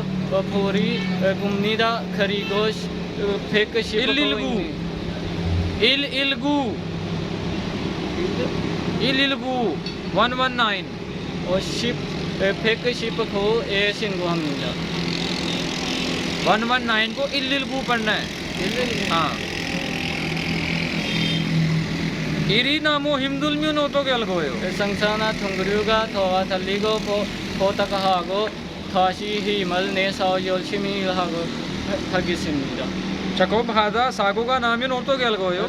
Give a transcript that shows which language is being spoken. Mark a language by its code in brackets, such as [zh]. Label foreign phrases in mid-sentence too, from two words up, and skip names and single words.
[ko] 불이 굽니다. 그리고 119 119 119 119에 신고합니다. [hi] 119 को 119 पढ़ना है। [ko] हाँ 일이 나무 힘들면 어떻게 할 거예요? 상사나 동료가 도와달리고 부탁하고 다시 힘을 내서 열심히 하겠습니다. 작업하다 사고가 나면 어떻게 할 거예요?